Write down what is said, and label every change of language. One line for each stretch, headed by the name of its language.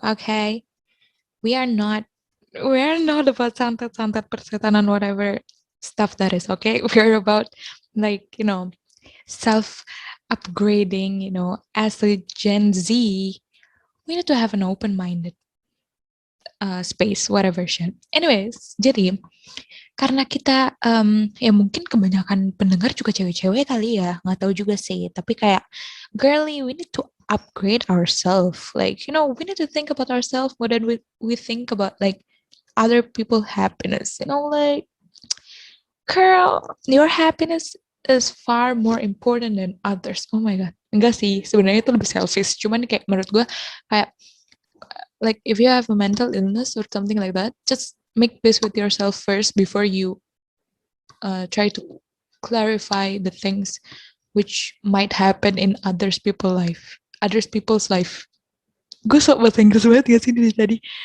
English: Okay, we are not about
Indonesian: santet persetanan
English: whatever stuff that is. Okay, we are about like self upgrading, as a Gen Z, we need to have an open minded space, whatever shit.
Indonesian: Anyways, jadi karena kita ya mungkin kebanyakan pendengar juga cewek-cewek kali ya, nggak tahu juga sih. Tapi kayak
English: girly, we need to upgrade ourselves. Like, we need to think about ourselves more than we think about like other people happiness. Like, girl, your happiness is far more important than others. Oh my god.
Indonesian: Enggak sih, sebenarnya itu lebih selfish. Cuman kayak menurut gue kayak
English: like if you have a mental illness or something like that, just make peace with yourself first before you try to clarify the things which might happen in others people's life.
Indonesian: Gue sok bahasa Inggris banget gak sih dari tadi?